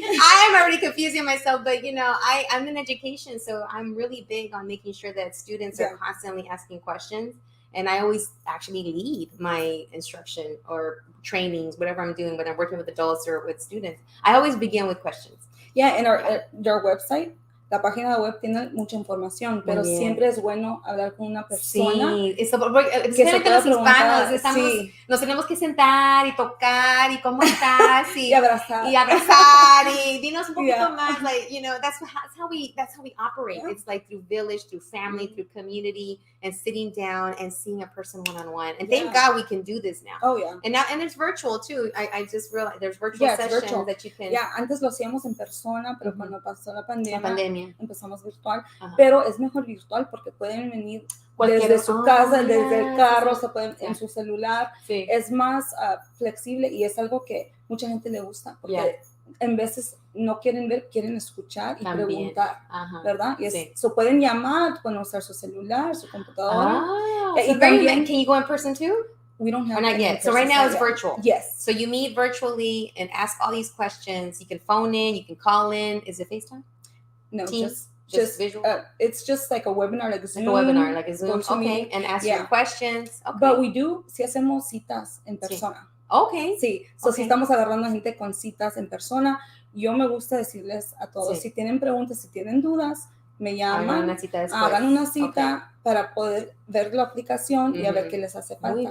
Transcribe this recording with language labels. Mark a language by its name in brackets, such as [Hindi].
[English] I am already confusing myself, but I'm in education, so I'm really big on making sure that students are constantly asking questions. And I always actually lead my instruction or trainings, whatever I'm doing when I'm working with adults or with students. I always begin with questions. Yeah, and our website, [Spanish] la página web tiene mucha información, pero siempre es bueno hablar con una persona. Sí, especialmente los hispanos, nos tenemos que sentar y tocar y cómo estás y abrazar y dinos un poquito más, [English] that's how we operate. Yeah. It's like through village, through family, through community, and sitting down and seeing a person one-on-one. And thank God we can do this now. Oh yeah. And it's virtual too. I just realized there's virtual sessions that you can. [Spanish] Yeah, antes lo hacíamos en persona, pero cuando pasó la pandemia. Empezamos virtual, pero es mejor virtual porque pueden venir desde su casa, desde el carro, se pueden en su celular. Sí. Es más flexible y es algo que mucha gente le gusta porque en veces no quieren ver, quieren escuchar y preguntar, ¿verdad? Y so pueden llamar, pueden usar su celular, su computadora. Y también, [English] can you go in person too? We don't have not yet. So right now it's virtual. Yes. So you meet virtually and ask all these questions. You can phone in, you can call in. Is it FaceTime? No, Teams? Just visual? It's just like a webinar, like a Zoom. Like a Zoom. Okay, and ask your questions. Okay. But [Spanish] si hacemos citas en persona. [English] Okay. [Spanish] Sí, si estamos agarrando a gente con citas en persona, yo me gusta decirles a todos, si tienen preguntas, si tienen dudas, me llaman, hagan una cita para poder ver la aplicación y a ver qué les hace falta.